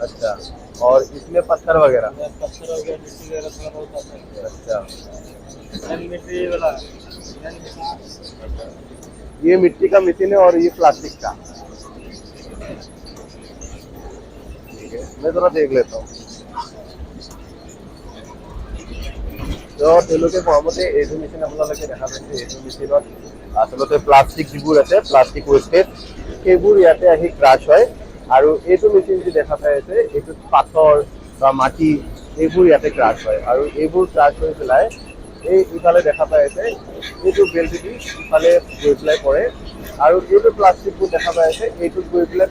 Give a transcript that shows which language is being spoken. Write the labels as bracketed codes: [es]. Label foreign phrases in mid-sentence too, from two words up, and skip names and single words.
[hi] अच्छा और इसमें पत्थर वगैरह पत्थर हो गया, मिट्टी वगैरह थोड़ा बहुत आता है। अच्छा मिट्टी वाला मिट्टी। ये मिट्टी का मशीन है और ये प्लास्टिक का ठीक है मैं थोड़ा देख लेता हूँ [as] তো তেওঁলোকে কোৱামতে এইটো মেচিন আপোনালোকে দেখা পাইছে এইটো মেচিনত আচলতে প্লাষ্টিক যিবোৰ আছে [en] plastic wastage [as] সেইবোৰ ইয়াতে আহি ক্ৰাছ হয় আৰু এইটো মেচিন যি দেখা পাই আছে এইটোত পাথৰ বা মাটি এইবোৰ ইয়াতে ক্ৰাছ হয় আৰু এইবোৰ ক্ৰাছ হৈ পেলাই এই ইফালে দেখা পাই আছে এইটো বেলটিটি ইফালে গৈ পেলাই পৰে আৰু এইটো প্লাষ্টিকবোৰ দেখা পাই আছে এইটোত গৈ পেলাই